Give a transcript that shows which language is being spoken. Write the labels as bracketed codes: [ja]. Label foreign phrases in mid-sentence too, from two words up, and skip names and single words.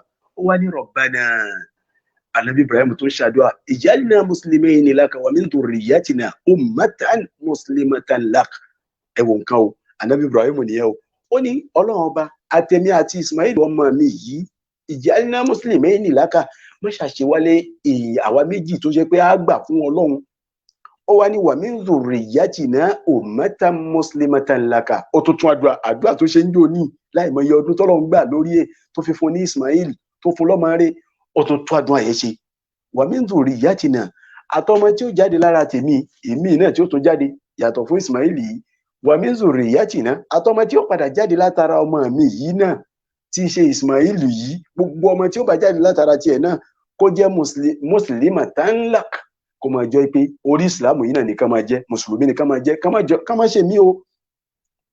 [yo] Ó wá ní Rabbana, Ànábì Ibrahim tó ń ṣàdúrà, [ar] اجعلنا مسلمين لك ومن ذريتنا أمة مسلمة لك. [yo] Ẹ wo nǹkan o, Ànábì Ibrahim nìyẹn o. Ó ní Ọlọ́run ọba àtẹ̀mí àti Ismail ọmọ mi yìí, [ar] اجعلنا مسلمين لك, [yo] má ṣàṣewálé àwa méjì tó ṣe pé á gbà fún Ọlọ́run. Ó wá ní [ar] ومن ذريتنا أمة مسلمة لك. [yo] Ó tún tún àdúrà tó ṣe ń jò ní láìmọye ọdún tọ́lọ́run gbà lórí ẹ̀ tó fi fún ní Ismail tó fún lọ́mọ rẹ̀. Ó tún tún àdúrà yẹn ṣe. [ar] ومن ذريتنا, [yo] àtọmọ tí ó jáde lára tèmi, èmi náà tí ó tún jáde yàtọ̀ fún Ismail yìí. [ar] ومن ذريتنا, [yo] àtọmọ tí ó padà jáde látara ọmọ mi yìí náà tí í ṣe Ismail yìí, gbogbo ọmọ tí ó bá jáde látara tiẹ̀ náà kó jẹ́ [ar] مسلمة لك, [yo] kó máa jẹ́ pé orí ìsìlámù yìí náà ni ká máa jẹ́, mùsùlùmí ni ká máa jẹ́, ká má ṣe mí o.